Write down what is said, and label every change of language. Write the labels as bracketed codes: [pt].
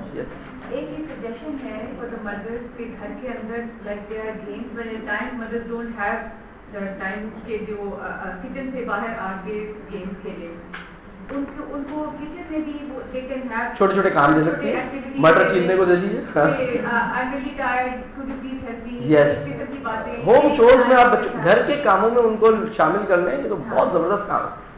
[en] yes, [ur] ایک ہی [en] suggestion ہے for the mothers [ur] کے گھر کے اندر, [en] like they are games but at times mothers don't have time [ur] کہ جو کچن سے باہر آ کے گیمز کھیلیں. ان کو کچن میں بھی [en] they can have [ur] چھوٹے چھوٹے کام دے سکتی ہیں, مٹر چھیلنے کو دے دیجیے. [en] I am really tired, could you please help me, Yes. [ur] اس قسم کی باتیں. ہوم چورز میں آپ گھر کے کاموں میں ان کو شامل کر لیں, یہ تو بہت زبردست کام ہے.